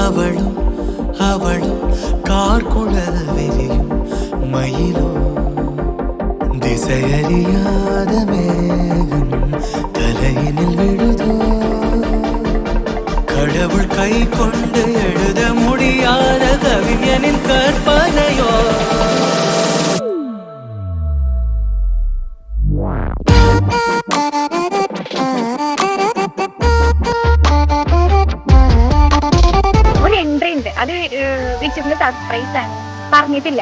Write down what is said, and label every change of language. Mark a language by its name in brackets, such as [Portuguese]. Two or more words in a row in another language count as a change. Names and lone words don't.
[Malayalam] അവളോ അവളോ കാർക്കുഴൽ വിരിയും മയിലോ ദിശയറിയാതെ മേഘം തലയിനിൽ വിടുതോ [Tamil] கடவுள் கை கொண்டு எழுத முடியாத கவிஞனின் கற்பனையோ [Malayalam] ഒരു എൻട്രി ഉണ്ട്, അത് വിളിച്ചിട്ട് സർപ്രൈസ് ആണ്, പറഞ്ഞിട്ടില്ല.